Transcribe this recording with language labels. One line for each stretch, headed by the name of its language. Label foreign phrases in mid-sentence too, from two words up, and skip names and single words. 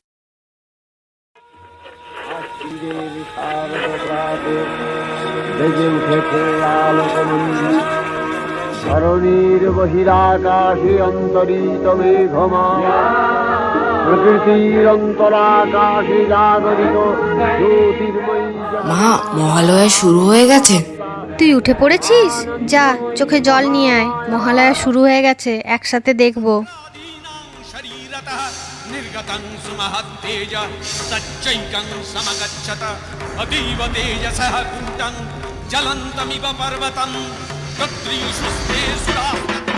Bangla: ধরণীর বহিরাকাশে অন্তরিত মেঘমালা, প্রকৃতির অন্তরাকাশে জাগরিত জ্যোতির্ময়ী। মা, মহালয়া শুরু হয়ে গেছে। তুই উঠে পড়েছিস? যা, চোখে জল নিয়ে আয়। মহালয়া শুরু হয়ে গেছে, একসাথে দেখবো।
Sanskrit: निर्गतं सुमहत्तेज तच्चैकं समगच्छत अतीव तेजसः कूटं ज्वलन्तमिव पर्वतं तत्रीषु स्ते सुराः